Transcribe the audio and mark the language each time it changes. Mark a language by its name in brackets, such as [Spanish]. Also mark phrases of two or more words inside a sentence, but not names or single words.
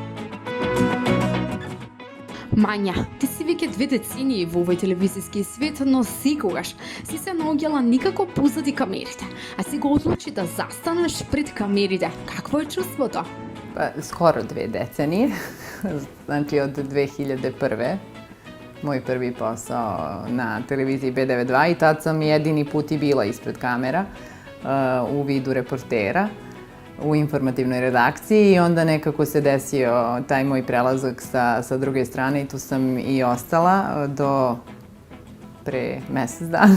[Macedonian] Мања, ти си веќе 2 децении во овој телевизиски свет, но секогаш си се наоѓала никако позади камерите, а си го одлучи да застанеш пред камерите. Какво е чувството? [Serbian] Skoro 2 decenije, znači od 2001. Moj prvi posao na televiziji B92 i tad sam jedini put i bila ispred kamera u vidu reportera u informativnoj redakciji i onda nekako se desio taj moj prelazak sa druge strane i tu sam i ostala do pre mesec dana.